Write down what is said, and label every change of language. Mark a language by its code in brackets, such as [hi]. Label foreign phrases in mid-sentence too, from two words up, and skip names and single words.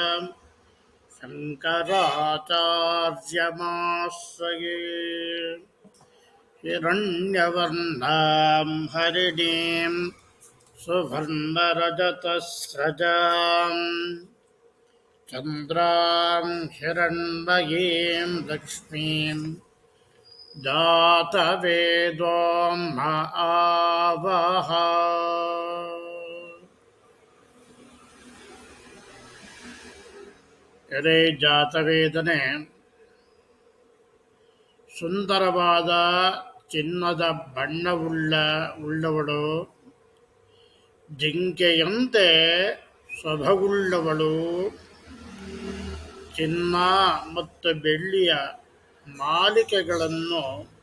[sa] शङ्कराचार्यमाश्रये हिरण्यवर्णां हरिणीं सुवर्णरजतस्रजां चन्द्रां हिरण्मयीं लक्ष्मीं जातवेदो महावः [kn] ಎಲೆ ಜಾತವೇದನೆ ಸುಂದರವಾದ ಚಿನ್ನದ ಬಣ್ಣವುಳ್ಳವಳು, ಜಿಂಕೆಯಂತೆ ಸೊಬಗುಳ್ಳವಳು, ಚಿನ್ನ ಮತ್ತು ಬೆಳ್ಳಿಯ ಮಾಲಿಕೆಗಳನ್ನು